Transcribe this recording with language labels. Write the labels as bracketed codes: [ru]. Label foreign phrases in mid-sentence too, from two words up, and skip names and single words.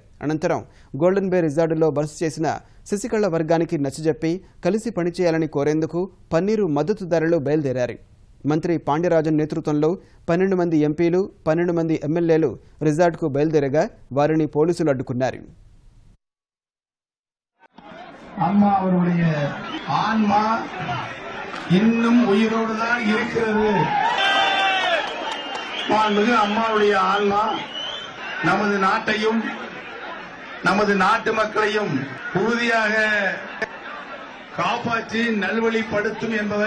[te] అనంతరం గోల్డెన్ బే రిజార్డులో బస చేసిన శశికళ వర్గానికి నచ్చజెప్పి కలిసి పనిచేయాలని కోరేందుకు పన్నీరు మద్దతుదారులు బయలుదేరారు. మంత్రి పాండ్యరాజన్ నేతృత్వంలో 12 మంది ఎంపీలు 12 మంది ఎమ్మెల్యేలు రిజార్డుకు బయలుదేరగా వారిని పోలీసులు అడ్డుకున్నారు. [ta] அம்மா அவருடைய ஆன்மா இன்னும் உயிரோடு தான் இருக்கிறது. மாண்புமிகு அம்மாவுடைய ஆன்மா நமது நாட்டையும் நமது நாட்டு மக்களையும் உறுதியாக காப்பாற்றி நல்வழிப்படுத்தும் என்பதை